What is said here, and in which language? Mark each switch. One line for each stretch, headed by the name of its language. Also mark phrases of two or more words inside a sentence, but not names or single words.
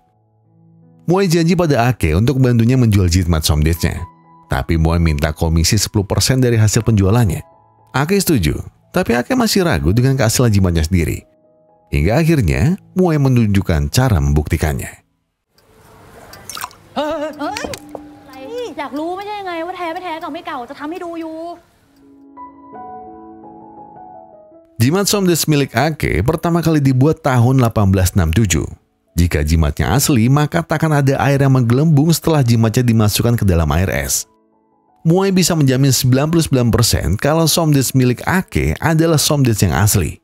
Indonesian: Muay janji pada Ake untuk bantunya menjual jimat somdesnya. Tapi Muay minta komisi 10% dari hasil penjualannya. Ake setuju, tapi Ake masih ragu dengan keaslian jimatnya sendiri. Hingga akhirnya Muay menunjukkan cara membuktikannya.
Thai: อยากรู้ไม่ใช่ไงว่าแท้ไม่แท้เก่าไม่เก่าจะทำให้ดูอยู่
Indonesian: Jimat somdes milik Ake pertama kali dibuat tahun 1867. Jika jimatnya asli, maka takkan ada air yang menggelembung setelah jimatnya dimasukkan ke dalam air es. Muay bisa menjamin 99% kalau somdes milik Ake adalah somdes yang asli.